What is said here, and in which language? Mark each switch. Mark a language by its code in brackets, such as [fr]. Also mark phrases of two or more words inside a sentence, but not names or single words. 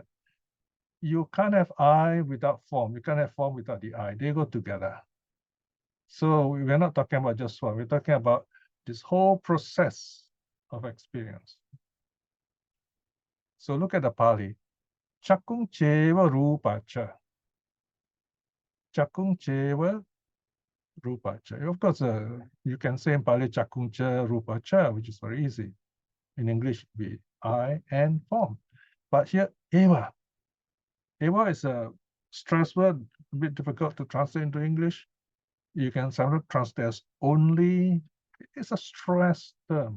[en] You can't have I without form. You can't have form without the I. They go together. So we're not talking about just one. We're talking about this whole process of experience. So look at the Pali. [pi] Chakung cheva rupa cha. Cakung cewa rupacha. [en] Of course, you can say in Pali [pi] cakung ca rupacha, [en] which is very easy. In English, be I and form. But here, eva. Eva is a stress word, a bit difficult to translate into English. You can sometimes translate as only. It's a stress term.